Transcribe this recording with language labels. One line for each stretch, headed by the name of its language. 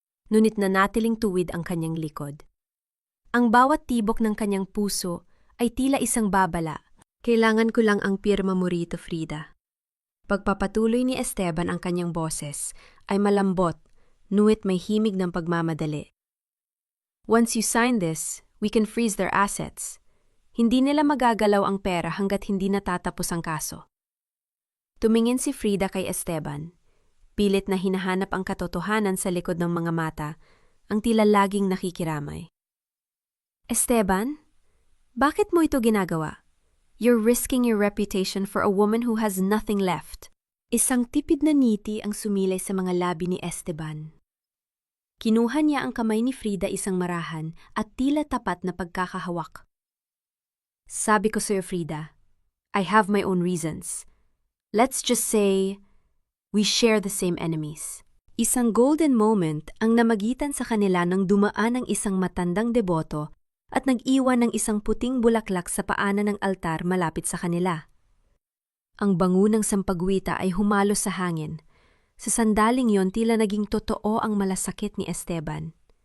Filipino: Ngunit nanatiling tuwid ang kanyang likod. Ang bawat tibok ng kanyang puso ay tila isang babala. Kailangan ko lang ang pirma mo rito, Frida. Pagpapatuloy ni Esteban ang kanyang boses ay malambot, ngunit may himig ng pagmamadali.
English: Once you sign this, we can freeze their assets.
Filipino: Hindi nila magagalaw ang pera hanggat hindi natatapos ang kaso. Tumingin si Frida kay Esteban. Pilit na hinahanap ang katotohanan sa likod ng mga mata, ang tila laging nakikiramay. Esteban, bakit mo ito ginagawa?
English: You're risking your reputation for a woman who has nothing left.
Filipino: Isang tipid na ngiti ang sumilay sa mga labi ni Esteban. Kinuha niya ang kamay ni Frida isang marahan at tila tapat na pagkakahawak. Sabi ko sa'yo,
English: Frida, I have my own reasons. Let's just say, we share the same enemies.
Filipino: Isang golden moment ang namagitan sa kanila nang dumaan ang isang matandang deboto at nag-iwan ng isang puting bulaklak sa paanan ng altar malapit sa kanila. Ang bango ng sampagwita ay humalos sa hangin. Sa sandaling yon tila naging totoo ang malasakit ni Esteban.